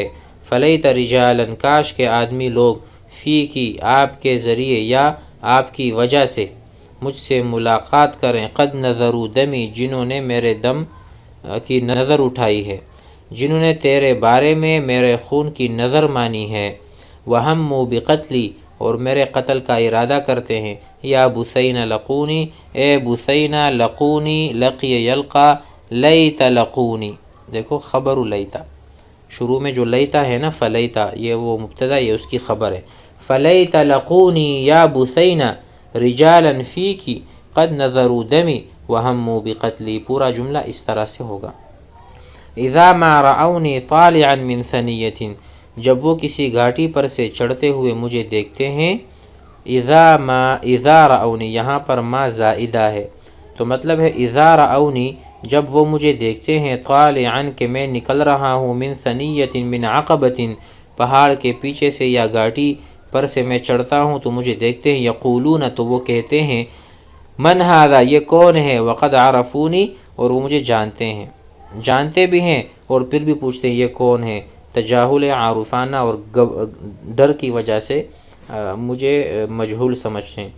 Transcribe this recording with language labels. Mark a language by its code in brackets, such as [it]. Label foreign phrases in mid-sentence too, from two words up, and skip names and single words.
[ar] فلیت رجالا [ur] کاش کہ آدمی لوگ، فی کی آپ کے ذریعے یا آپ کی وجہ سے مجھ سے ملاقات کریں، [ar] قد نذروا دمی [ur] جنہوں نے میرے دم کی نظر اٹھائی ہے، جنہوں نے تیرے بارے میں میرے خون کی نظر مانی ہے، [ar] وہموا بقتلی [ur] اور میرے قتل کا ارادہ کرتے ہیں، [ar] یا بثین لقونی [ur] اے بثینہ لقونی [ar] لقی یلقا لیت لقونی، [ur] دیکھو خبر لیتا، شروع میں جو لیتا ہے نا فلیتا، یہ وہ مبتدا، یہ اس کی خبر ہے۔ [ar] فلیت لقونی یا بثینہ رجالا فیکی قد نظروا دمی وہموا بقتلی، [ur] پورا جملہ اس طرح سے ہوگا۔ [ar] اذا ما رأونی طالعا من ثنیۃ، [ur] جب وہ کسی گھاٹی پر سے چڑھتے ہوئے مجھے دیکھتے ہیں۔ [ar] اذا رأونی، [ur] یہاں پر ما زائدہ ہے، تو مطلب ہے [ar] اذا رأونی، [ur] جب وہ مجھے دیکھتے ہیں، طالعا کہ میں نکل رہا ہوں، [ar] من ثنیۃ من عقبۃ، [ur] پہاڑ کے پیچھے سے یا گھاٹی پر سے میں چڑھتا ہوں تو مجھے دیکھتے ہیں، یقولون، تو وہ کہتے ہیں، [ar] من ھذا، [ur] یہ کون ہے، [ar] وقد عرفونی، [ur] اور وہ مجھے جانتے ہیں، جانتے بھی ہیں اور پھر بھی پوچھتے ہیں یہ کون ہے، تجاہل عارفانہ اور ڈر کی وجہ سے مجھے مجہول سمجھتے ہیں۔